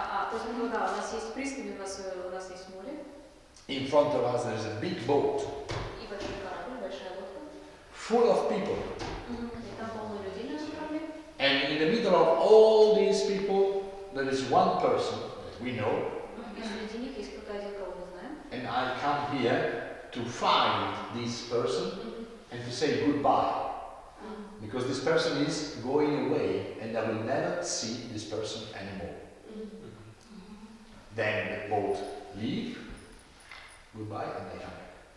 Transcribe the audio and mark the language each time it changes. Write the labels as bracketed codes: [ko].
[ru] То есть, ну да, у нас есть пристань, у нас есть море. [en] In front of us there is a big boat. [ru] И большой корабль, большая лодка. [en] Full of people. [ru] И там полно людей на этом корабле. [en] And in the middle of all these people, there is one person that we know. [ru] И среди них есть кто-то один, кого мы знаем. [en] And I come here to find this person and to say goodbye. Because this person is going away and I will never see this person anymore. Then the boat leave, goodbye, and they come back.